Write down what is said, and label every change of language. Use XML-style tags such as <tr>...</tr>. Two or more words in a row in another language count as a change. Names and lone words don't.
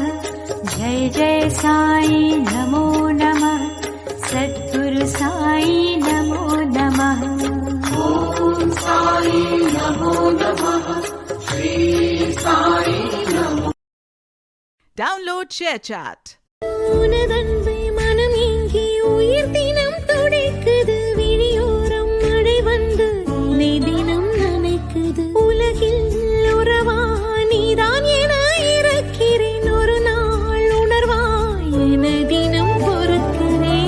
<sa>जय जय साई नमो नमः। सद्गुरु साई नमो नमः। ओम साई नमो नमः। श्री साई नमो।</sa> <en>Download ShareChat.</en> <ta>உனதன்பை மனம் ஏங்கி உயிர் தினம் துடிக்குது. விழியோரம் மழை வந்து உன்னை தினம் நினைக்குது. உலகில் உறவா நீதான் என இருக்கிறேன். ஒரு நாள் உணர்வா என தினம் பொறுக்கிறேன்.</ta>